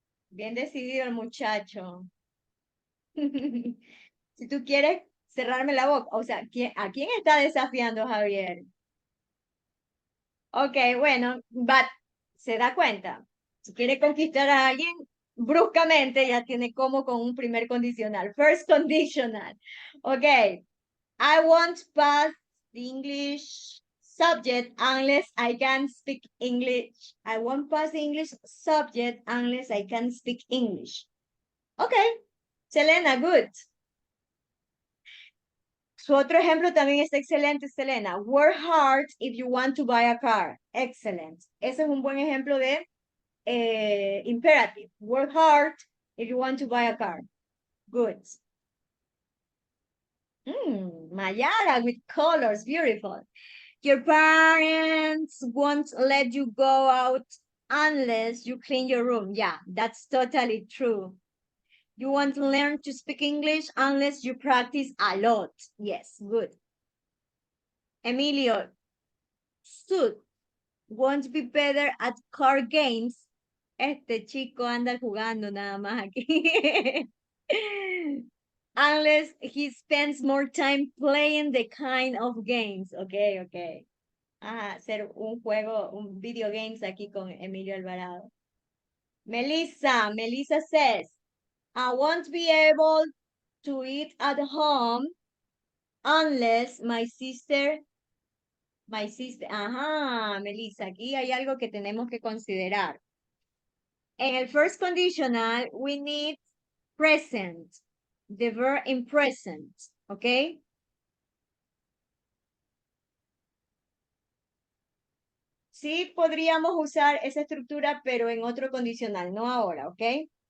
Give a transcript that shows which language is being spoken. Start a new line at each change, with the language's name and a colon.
Spanish: Bien decidido el muchacho. Si tú quieres cerrarme la boca, o sea, ¿a quién está desafiando, Javier? Ok, bueno, but se da cuenta. Si quiere conquistar a alguien bruscamente, ya tiene como con un primer condicional.
English: First conditional. Ok, I won't pass the English subject unless I can speak English. I won't pass the English subject unless I can speak English. Okay, Selena, good.
Spanish: Su otro ejemplo también está excelente, Selena.
English: Work hard if you want to buy a car. Excellent.
Spanish: Ese es un buen ejemplo de imperative.
English: Work hard if you want to buy a car. Good. Mayara with colors, beautiful. Your parents won't let you go out unless you clean your room. Yeah, that's totally true. You want to learn to speak English unless you practice a lot. Yes, good. Emilio, Sud won't be better at card games.
Spanish: Este chico anda jugando nada más aquí.
English: Unless he spends more time playing the kind of games. Okay.
Spanish: Hacer un juego, un video games aquí con Emilio Alvarado.
English: Melissa says, I won't be able to eat at home unless my sister, Melissa,
Spanish: aquí hay algo que tenemos que considerar. En el
English: first conditional, we need present, the verb in present, okay?
Spanish: Sí podríamos usar esa estructura, pero en otro condicional, no ahora, ¿ok?